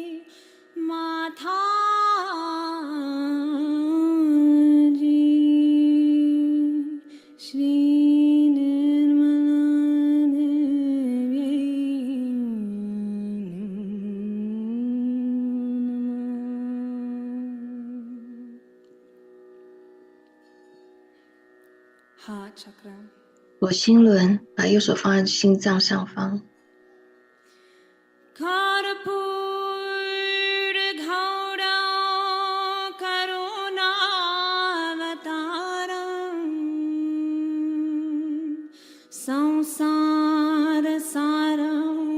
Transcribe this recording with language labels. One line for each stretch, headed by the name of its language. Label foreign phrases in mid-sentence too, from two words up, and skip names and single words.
Sanskrit: माताजी श्री निर्मला देवी नमः
English: Heart chakra
Chinese: 左心轮，把右手放在心脏上方，
Sanskrit: कर्पूरगौरं करुणावतारं संसारसारं